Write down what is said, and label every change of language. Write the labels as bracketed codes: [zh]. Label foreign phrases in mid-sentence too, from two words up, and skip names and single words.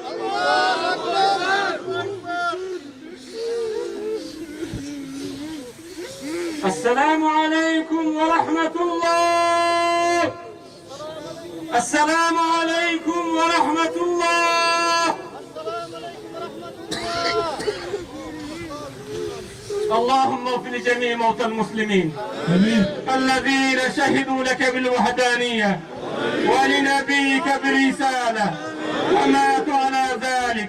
[ar] السلام عليكم ورحمة الله. السلام عليكم ورحمة الله. اللهم اغفر لجميع موتى المسلمين الذين شهدوا لك بالوحدانية ولنبيك برسالة وماتوا على ذلك.